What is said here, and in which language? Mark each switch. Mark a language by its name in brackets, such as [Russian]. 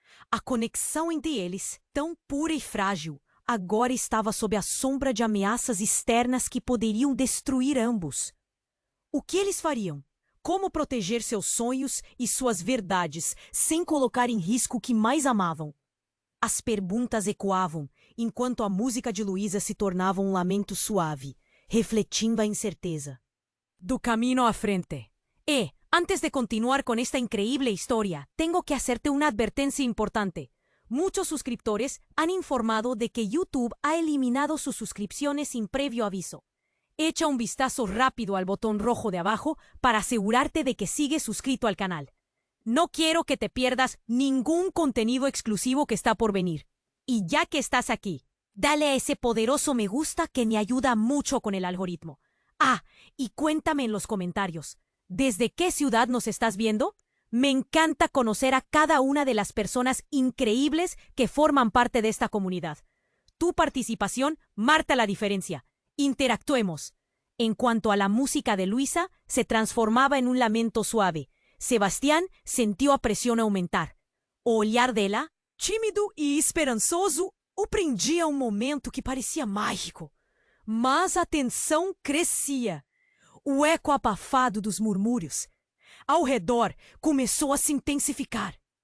[Portuguese] A conexão entre eles, tão pura e frágil, agora estava sob a sombra de ameaças externas que poderiam destruir ambos. O que eles fariam? Como proteger seus sonhos e suas verdades sem colocar em risco o que mais amavam? As perguntas ecoavam, enquanto a música de Luísa se tornava um lamento suave, refletindo a incerteza. Do caminho à frente. [Spanish] Antes de continuar con esta increíble historia, tengo que hacerte una advertencia importante. Muchos suscriptores han informado de que YouTube ha eliminado sus suscripciones sin previo aviso. Echa un vistazo rápido al botón rojo de abajo para asegurarte de que sigues suscrito al canal. No quiero que te pierdas ningún contenido exclusivo que está por venir. Y ya que estás aquí, dale a ese poderoso me gusta que me ayuda mucho con el algoritmo. Y cuéntame en los comentarios. ¿Desde qué ciudad nos estás viendo? Me encanta conocer a cada una de las personas increíbles que forman parte de esta comunidad. Tu participación marca la diferencia. Interactuemos. En cuanto a la música de Luísa, se transformaba en un lamento suave. [Portuguese] Sebastián sentiu a pressão aumentar. O olhar dela, tímido e esperançoso, o prendia a um momento que parecia mágico. Mas a tensão crescia. O eco abafado dos murmúrios ao redor começou a se intensificar.